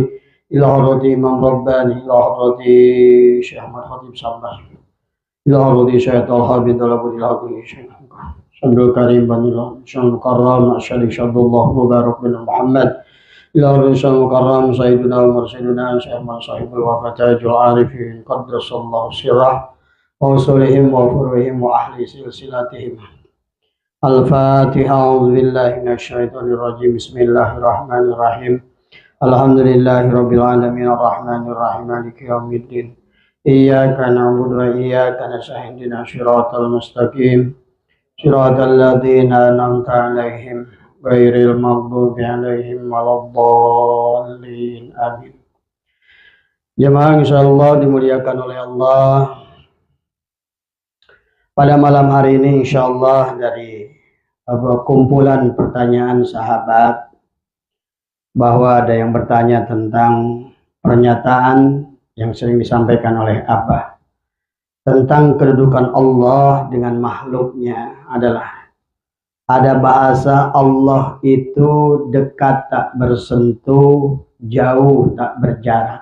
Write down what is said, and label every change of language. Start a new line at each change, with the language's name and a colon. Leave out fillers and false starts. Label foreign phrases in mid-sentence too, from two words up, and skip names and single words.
Arabic: ila hadrati Imam Rabbani ila hadrati Syekh Ahmad Khatib Sambar ila hadrati Syekh Talha bin Talabul Ilhaqi Syekh Abdul Karim bin Syekh Mukarram syari Syabdullah Mubarak bin Muhammad ila Rasul Mukarram Sayyidina Mursidina Syekh Sahibul Wafatajul Arifin Qaddasallahu sirrah wa usulihim wa furuhim wa ahli silsilatihim. Al-Fatiha. أعوذ بالله من الشيطان الرجيم. بسم الله الرحمن الرحيم. الحمد لله رب العالمين الرحمن الرحيم مالك يوم الدين. إياك نعبد وإياك نستعين اهدنا الصراط المستقيم. صراط الذين أنعمت عليهم غير المغضوب عليهم ولا الضالين. Amin.
Indonesian: Jemaah insyaallah dimuliakan oleh Allah. Pada malam hari ini insyaallah dari kumpulan pertanyaan sahabat bahwa ada yang bertanya tentang pernyataan yang sering disampaikan oleh Abah tentang kedudukan Allah dengan makhluknya adalah ada bahasa Allah itu dekat tak bersentuh, jauh tak berjarak.